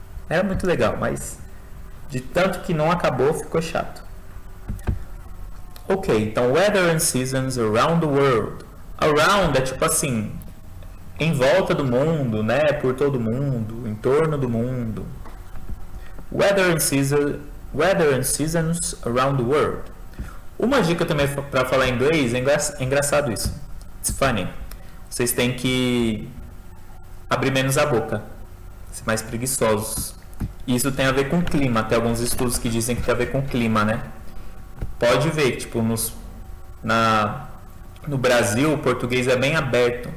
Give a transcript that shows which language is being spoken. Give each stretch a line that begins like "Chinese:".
Portuguese: Era muito legal, mas de tanto que não acabou, ficou chato. Ok, então
English: Weather and Seasons Around the World.
Portuguese: Around é tipo assim, em volta do mundo, né? Por todo mundo, em torno do mundo.
English: Weather and seasons around the world.
Portuguese: Uma dica também para falar inglês, é engraçado isso.
English: It's funny.
Portuguese: Vocês têm que abrir menos a boca, ser mais preguiçosos. Isso tem a ver com clima. Tem alguns estudos que dizem que tem a ver com clima, né? Pode ver, tipo, no Brasil, o português é bem aberto.